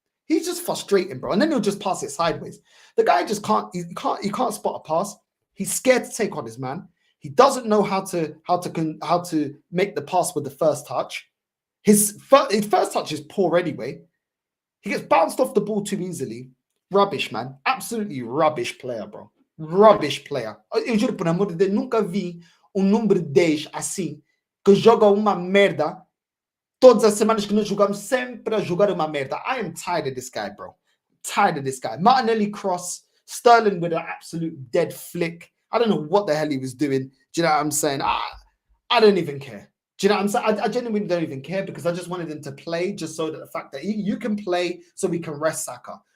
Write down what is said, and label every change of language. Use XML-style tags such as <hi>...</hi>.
<en>He's just frustrating, bro. And then he'll just pass it sideways. The guy just can't spot a pass. He's scared to take on his man. He doesn't know how to make the pass with the first touch. His first touch is poor anyway. He gets bounced off the ball too easily. Rubbish, man. Absolutely rubbish player, bro. Rubbish player.</en> <pt>Eu juro por amor de Deus, nunca vi número 10 assim, que joga uma merda. Todas as semanas que nós jogamos, sempre a jogar uma merda.</pt> <en>I am tired of this guy, bro. Tired of this guy. Martinelli cross. Sterling with an absolute dead flick. I don't know what the hell he was doing. Do you know what I'm saying? I don't even care. Do you know what I'm saying? I genuinely don't even care, because I just wanted him to play, just so that the fact that you can play so we can rest Saka.</en>